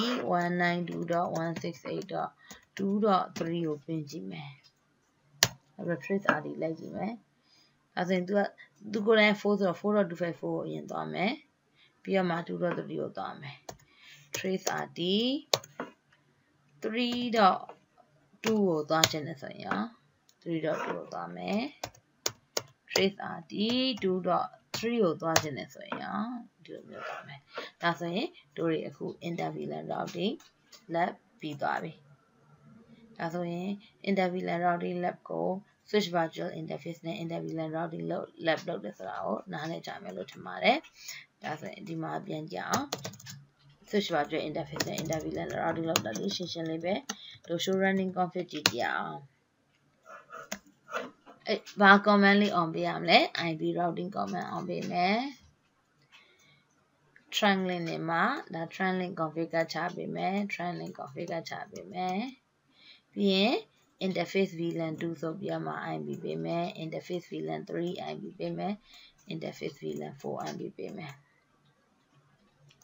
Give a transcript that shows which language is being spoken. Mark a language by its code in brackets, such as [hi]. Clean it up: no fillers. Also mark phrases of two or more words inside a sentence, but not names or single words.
[my] 192.168.2.3 ကိုပင်းကြည့်မယ်အဲ့တော့ [en] trace RT [my] လိုက်ကြည့်မယ်အဲ့ဆိုရင်သူကိုယ်တိုင်4ဆိုတော့ 4.254 ကိုအရင်သွားမယ်ပြီးတော့မှ 2.3 ကိုသွားမယ် [en] trace RT [my] 3.2 ကိုသွားခြင်းနဲ့ဆိုရင် 3.2 ကိုသွားမယ် [en] trace RT [my] 2.3 ကိုသွားခြင်းနဲ့ဆိုရင်ဒီလိုမျိုး သွားမယ်ဒါဆိုရင်တို့တွေအခု [en] inter VLAN routing lab [my] ပြီးသွားပြီဒါဆိုရင် [en] inter VLAN routing lab [my] ကို [en] switch virtual interface [my] နဲ့ [en] inter VLAN routing lab [my] လုပ်တယ်ဆိုတာကိုနားလည်ကြမယ်လို့ထင်ပါတယ်ဒါဆိုရင်ဒီမှာပြန်ကြအောင် [en] switch virtual interface [my] နဲ့ [en] inter VLAN routing [my] လုပ်တာလေးရှင်းရှင်းလေးပဲတို့ [en] show running config [my] ကြည့်ကြအောင် ဘာ command လေး on ပေးရမလဲ [en] IP routing command on [my] ပေးမယ် [en] trunk link [my] နဲ့မှာဒါ [en] trunk link config [my] ကချပေးမယ် [en] trunk link config [my] ကချပေးမယ်ပြီးရင် [en] interface VLAN 2 [my] ဆိုပြီးတော့မှ IP ပေးမယ် [en] interface VLAN 3 [my] IP ပေးမယ် [en] interface VLAN 4 [my] IP ပေးမယ်